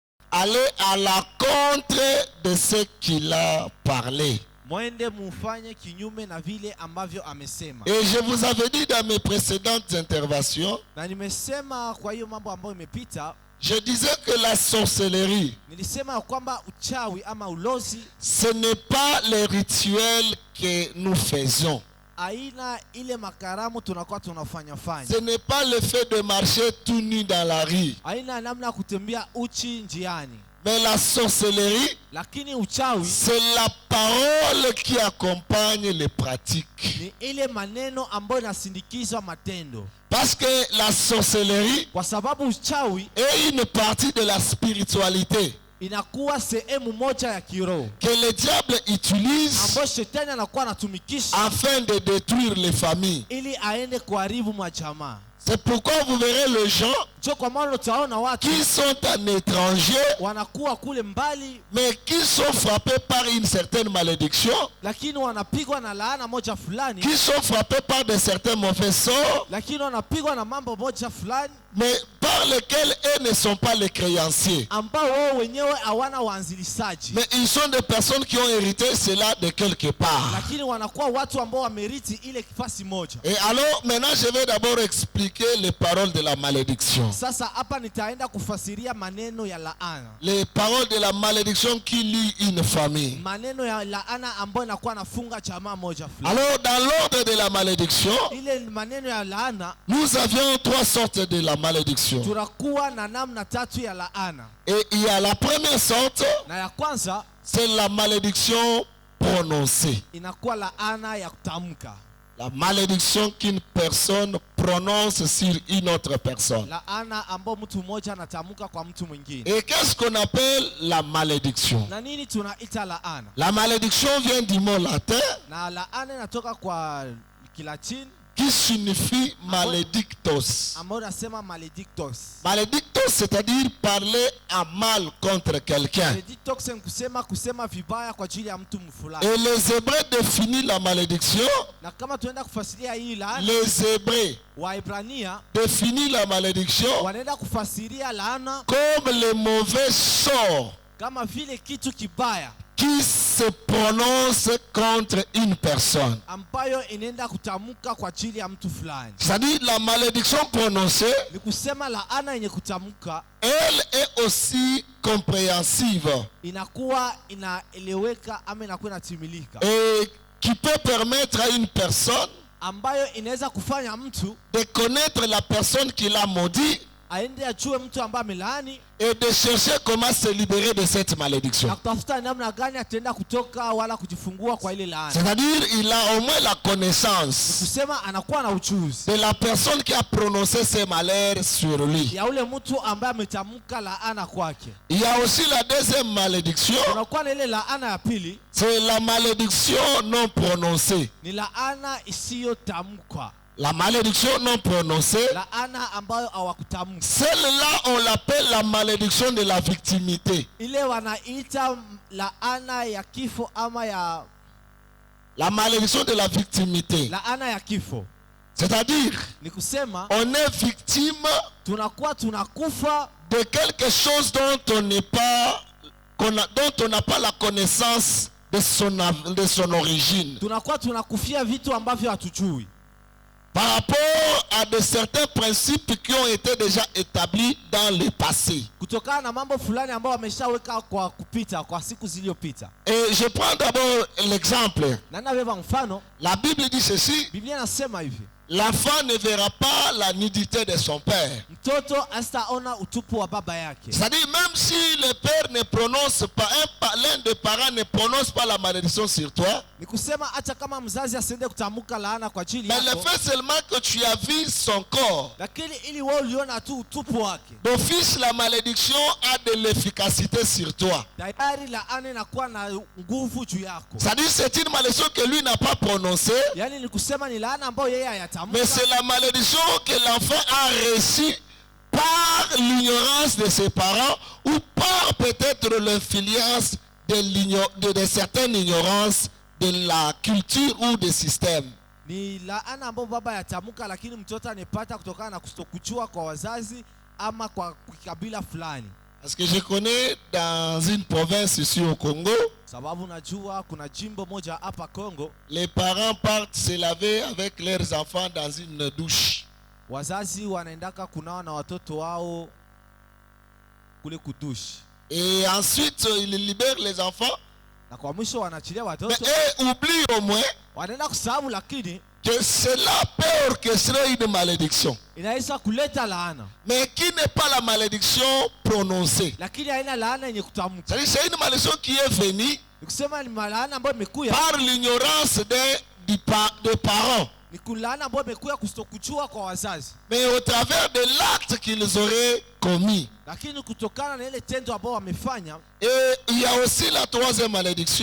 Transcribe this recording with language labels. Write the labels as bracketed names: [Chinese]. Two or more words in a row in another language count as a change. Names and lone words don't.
[French] allez à la contre de ce qu'il a parlé. [Swahili] Mwende mufanye kinyume na vile ambavyo amesema. [French] Et je vous avais dit dans mes précédentes interventions, [Swahili] Na nimesema kwa hiyo mambo ambayo imepita, [French] je disais que la sorcellerie, [Swahili] nilisema kwamba uchawi ama ulozi [French] ce n'est pas les rituels que nous faisons. [Swahili] aina ile makaramu tunakuwa tunafanya fanya. [French] Ce n'est pas le fait de marcher tout nu dans la rue. [Swahili] Aina namna kutembea uchi njiani. [French] Mais la sorcellerie, [Swahili] Lakini uchawi [French] c'est la parole qui accompagne les pratiques. [Swahili] ni ile maneno ambayo inasindikizwa matendo. [French] Parce que la sorcellerie [Swahili] Kwa sababu uchawi [French] est une partie de la spiritualité [Swahili] inakuwa sehemu moja ya kiroho [French] que le diable utilise [Swahili] ambayo shetani anakuwa anatumikisha [French] afin de détruire les familles. [Swahili] ili aende kuharibu majamaa. [French] C'est pourquoi vous verrez les gens [Swahili] Cho kwa maana utaona watu [French] qui sont en étranger, [Swahili] wanakuwa kule mbali [French] mais qui sont frappés par une certaine malédiction, [Swahili] lakini wanapigwa na laana moja fulani, [French] qui sont frappés par de certains mauvais sorts, [Swahili] lakini wanapigwa na mambo moja fulani [French] mais par lesquels eux ne sont pas les créanciers. [Swahili] ambao wao wenyewe hawana waanzilishaji, [French] Mais ils sont des personnes qui ont hérité cela de quelque part. [Swahili] lakini wanakuwa watu ambao wameriti ile kifasi moja. [French] Et alors, maintenant, je vais d'abord expliquer les paroles de la malédiction. [Swahili] Sasa hapa nitaenda kufasiria maneno ya laana, [French] Les paroles de la malédiction qui lient une famille. [Swahili] maneno ya laana ambayo inakuwa nafunga jamaa moja fulani. [French] Alors, dans l'ordre de la malédiction, [Swahili] Ile maneno ya laana [French] nous avions trois sortes de la malédiction. [Swahili] tunakuwa na namna tatu ya laana, [French] Et il y a la première sorte, [Swahili] na ya kwanza [French] c'est la malédiction prononcée. [Swahili] inakuwa laana ya kutamka, [French] La malédiction qu'une personne prononce sur une autre personne. [Swahili] laana ambayo mtu mmoja anatamka kwa mtu mwingine. [French] Et qu'est-ce qu'on appelle la malédiction? [Swahili] Na nini tunaita laana? [French] La malédiction vient du mot latin [Swahili] Na laana inatoka kwa Kilatini [French] qui signifie maledictos. [Swahili] ambayo nasema maledictos. [French] Maledictos, c'est-à-dire parler à mal contre quelqu'un. [Swahili] Maledictos ni kusema vibaya kwa ajili ya mtu fulani. [French] Et les Hébreux définissent la malédiction. [Swahili] Na kama tuenda kufasiria hii laana, [French] Les Hébreux [Swahili] Waebrania [French] définissent la malédiction [Swahili] wanaenda kufasiria laana [French] comme le mauvais sort [Swahili] kama vile kitu kibaya [French] qui se prononce contre une personne. [Swahili] ambayo inaenda kutamka kwa ajili ya mtu fulani. [French] C'est-à-dire la malédiction prononcée, [Swahili] Ni kusema laana yenye kutamka [French] elle est aussi compréhensive [Swahili] inakuwa inaeleweka ama inakuwa inatimilika, [French] et qui peut permettre à une personne [Swahili] ambayo inaweza kufanya mtu [French] de connaître la personne qui l'a maudit [Swahili] aende ajue mtu ambaye amelaani [French] et de chercher comment se libérer de cette malédiction. [Swahili] na kutafuta namna gani ataenda kutoka wala kujifungua kwa ile laana. [French] C'est-à-dire il a au moins la connaissance [Swahili] Kusema anakuwa na ujuzi [French] de la personne qui a prononcé ces malheurs sur lui. [Swahili] ya ule mtu ambaye ametamka laana kwake. [French] Il y a aussi la deuxième malédiction, [Swahili] Unakuwa na ile laana ya pili, [French] c'est la malédiction non prononcée. [Swahili] ni laana isiyotamkwa, [French] La malédiction non prononcée, [Swahili] laana ambayo hawakutamka. [French] celle-là on l'appelle la malédiction de la victimité. [Swahili] Ile wanaita laana ya kifo ama ya [French] La malédiction de la victimité. [Swahili] laana ya kifo. [French] C'est-à-dire, [Swahili] Ni kusema [French] on est victime [Swahili] tunakuwa tunakufa [French] de quelque chose dont on n'est pas, dont on n'a pas la connaissance de son origine. [Swahili] tunakuwa tunakufia vitu ambavyo hatujui [French] Par rapport à de certains principes qui ont été déjà établis dans le passé. [Swahili] kutokana na mambo fulani ambayo wameshaweka kwa kupita kwa siku zilizopita. [French] Et je prends d'abord l'exemple. [Swahili] Na nabeba mfano, [French] La Bible dit ceci: [Swahili] Biblia inasema hivi, [French] l'enfant ne verra pas la nudité de son père. [Swahili] mtoto asitaona utupu wa baba yake. [French] C'est-à-dire, même si le père ne prononce pas, l'un des parents ne prononce pas la malédiction sur toi, [Swahili] Ni kusema hata kama mzazi asiende kutamka laana kwa ajili [French] mais le [Swahili] yako, [French] fait seulement que tu as vu son corps, [Swahili] lakini ili wewe uliona tu utupu wake, [French] d'office la malédiction a de l'efficacité sur toi. [Swahili] tayari laana inakuwa na nguvu juu yako. [French] C'est-à-dire, c'est une malédiction que lui n'a pas prononcée, [Swahili] Yani ni kusema ni laana ambayo yeye [French] mais [Swahili] hayatamka, [French] c'est la malédiction que l'enfant a reçue par l'ignorance de ses parents ou par peut-être l'influence de certaines ignorances de la culture ou des systèmes. [Swahili] ni laana ambayo baba yatamka, lakini mtoto anepata kutokana na kutokujua kwa wazazi ama kwa kabila fulani. [French] Parce que je connais dans une province ici au Congo, [Swahili] sababu najua kuna jimbo moja hapa Kongo, [French] les parents partent se laver avec leurs enfants dans une douche. [Swahili] wazazi wanaendaka kunawa na watoto wao kule kudushi, [French] Et ensuite, ils libèrent les enfants. [Swahili] na kwa mwisho wanaachilia [French] Mais [Swahili] watoto, [French] eux oublient au moins [Swahili] wanaenda kusahabu, lakini [French] que cela peut orchestrer une malédiction. [Swahili] inaweza kuleta laana, [French] Mais qui n'est pas la malédiction prononcée. [Swahili] lakini haina laana yenye kutamka. [French] C'est-à-dire c'est une malédiction qui est venue [Swahili] Nikusema ni laana ambayo imekuya, [French] par l'ignorance des parents. [Swahili] ni kulaana ambayo imekuya kustokuchua kwa wazazi, [French] Mais au travers de l'acte qu'ils auraient commis. [Swahili] lakini kutokana na ile tendo ambao wamefanya. [French] Et il y a aussi la troisième malédiction,